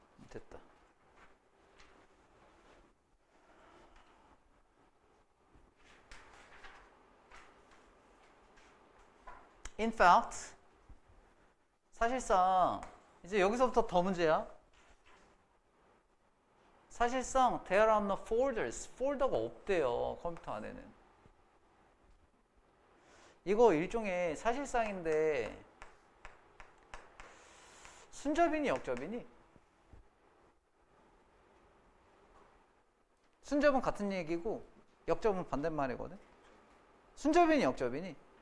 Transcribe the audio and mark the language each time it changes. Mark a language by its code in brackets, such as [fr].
[ko] 됐다. [en] In fact, [ko] 사실상 이제 여기서부터 더 문제야. 사실상 [en] there are no folders. [ko] 폴더가 없대요, 컴퓨터 안에는. 이거 일종의 사실상인데 순접이니 역접이니? 순접은 같은 얘기고 역접은 반대말이거든. 순접이니 역접이니?